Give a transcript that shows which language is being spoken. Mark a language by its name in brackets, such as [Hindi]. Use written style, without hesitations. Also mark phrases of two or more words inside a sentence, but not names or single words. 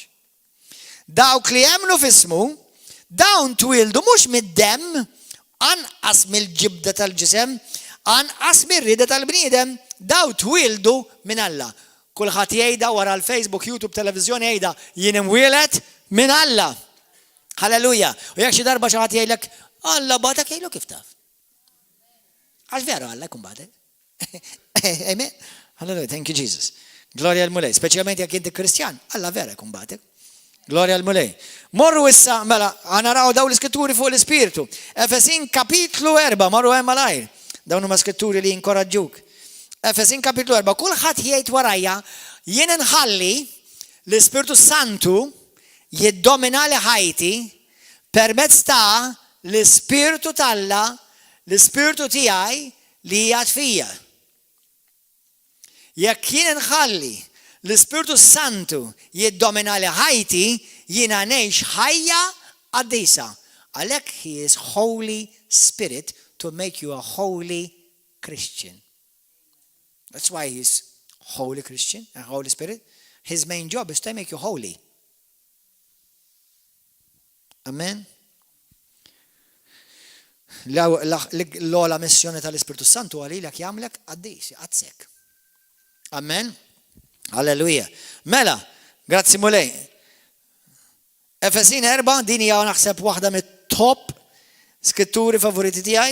[Maltese] Dawk li jemmnu f'ismu, dawn twildu mhux mid-demm, anqas mill-ġibda tal-ġisem, anqas mir-rieda tal-bniedem, daw twildu minn Alla. Kulħadd jgħidha wara l-Facebook, YouTube, televiżjoni jgħidha jien imwielet minn Alla. Halleluja. U jekk xi darba xi ħadd jgħidlek Alla bagħtek jgħidu kif taf. Għax veru Alla jkun bagħtek. Amen. [English] Halleluja, thank you Jesus. [Maltese] Gloria al mulej, speċjalment jekk inti Kristjan, Alla vera jkun bagħtek. Gloria al mulej. Morru issa mela naraw daw l-iskritturi fuq l-Ispirtu. Efesin kapitlu 4, morru hemm malajr. Dawn huma skrituri li jinkoraġġuk. Efesin kapitlu 4, kulħadd jgħid warajja jien nħalli l-Ispirtu Santu jiddomina li ħajti permezz ta' l-Ispirtu Alla, l-Ispirtu tiegħi li jgħid fija. Jekk jien nħalli l-Ispirtu Santu jiddomina li ħajti, jiena ngħix ħajja qaddisa. [English] Għalhekk he is Holy Spirit to make you a holy Christian. That's why he's Holy Christian and Holy Spirit. His main job is to make you holy. [Maltese] Amen. L-ola missjoni tal-Ispirtu Santu għalilek jagħmlek qaddis, jaqadsek. Amen. Alleluja. Mela, grazzi mulej. Efesin 4, din hija naħseb waħda mit-top skritturi favoriti tiegħi.